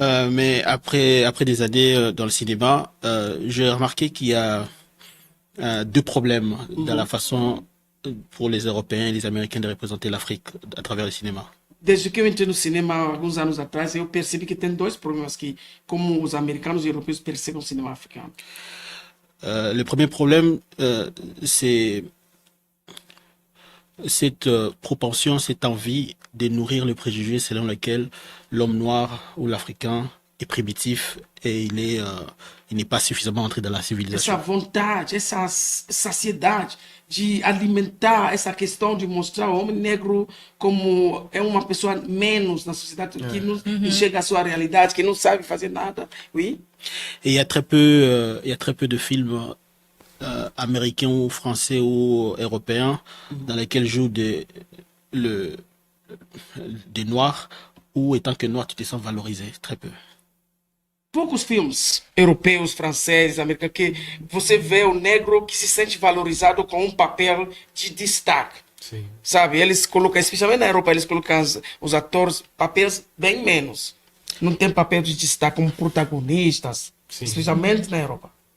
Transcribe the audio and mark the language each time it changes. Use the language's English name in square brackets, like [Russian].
[French] Mais après des années dans le cinéma, j'ai remarqué qu'il y a deux problèmes dans la façon pour les Européens et les Américains de représenter l'Afrique à travers le cinéma. [Portuguese] Desde que eu entrei no cinema alguns anos atrás, eu percebi que tem dois problemas que, como os americanos e europeus percebem o cinema africano. [French] Le premier problème, c'est cette propension, cette envie de nourrir le préjugé selon lequel l'homme noir ou l'Africain est primitif et il n'est pas suffisamment entré dans la civilisation. [Portuguese] Essa vontade, essa saciedade de alimentar essa questão de mostrar o homem negro como é uma pessoa menos na sociedade, que não enxerga a sua realidade, que não sabe fazer nada. [French] Oui. Et il y a très peu de films américains ou français ou européens dans lesquels jouent des noirs ou étant que noir tu te sens valorisé, très peu. [Portuguese] Poucos filmes europeus, franceses, americanos, que você vê o negro que se sente valorizado com um papel de destaque. Sim. Sabe, eles colocam, especialmente na Europa, eles colocam os atores papéis bem menos. Não tem papel de destaque como protagonistas, especialmente na Europa.